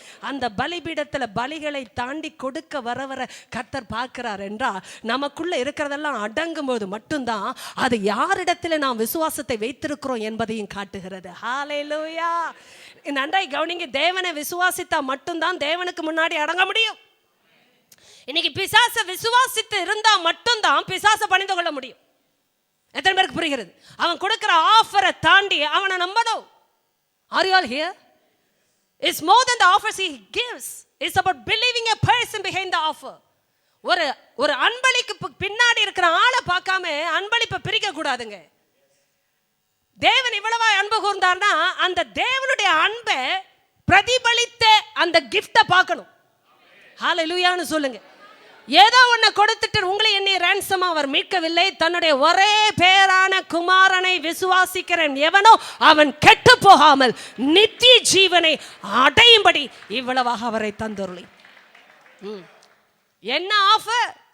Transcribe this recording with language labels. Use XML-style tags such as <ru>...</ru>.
<ta>அந்த பலிபீடத்துல பலிகளை தாண்டி கொடுக்க வர கர்த்தர் பார்க்கிறார் என்றால் நமக்குள்ள இருக்கிறதெல்லாம் அடங்கும் போது மட்டும்தான் அது யாரிடத்துல நாம் விசுவாசத்தை வைத்திருக்கிறோம் என்பதையும் காட்டுகிறது. ஹல்லேலூயா. நன்றாய் கவனிங்க. தேவனை விசுவாசித்தா மட்டும்தான் தேவனுக்கு முன்னாடி அடங்க முடியும். இன்னைக்கு பிசாசை விசுவாசித்து இருந்தா மட்டும்தான் பிசாசை பணிந்து கொள்ள முடியும். எத்தனை பேருக்கு புரிகிறது? அவன் கொடுக்கிற ஆஃபரை தாண்டி அவனை நம்பணும்.</ta> <en>Are you all here? It's more than the offers he gives. It's about believing a person behind the offer.</en> <ta>ஒரு அன்பளிக்கு பின்னாடி இருக்கிற ஆளை பார்க்காம அன்பளிப்பை பிரிக்க கூடாதுங்க. தேவன் இவ்வளவா அன்பு கூர்ந்தார்னா அந்த தேவனுடைய அன்பை பிரதிபலித்த அந்த கிஃப்டை பார்க்கணும். ஹல்லேலூயான்னு சொல்லுங்க. ஏதோ ஒன்றை கொடுத்துட்டு உங்களை என்னை ரேன்சமா அவர் மீட்கவில்லை. தன்னுடைய ஒரே பேரான குமாரனை விசுவாசிக்கிறேன் எவனோ அவன் கெட்டு போகாமல் நித்திய ஜீவனை அடையும்படி இவ்வளவாக அவரை தந்தருளி. என்ன ஆஃபர்?</ta>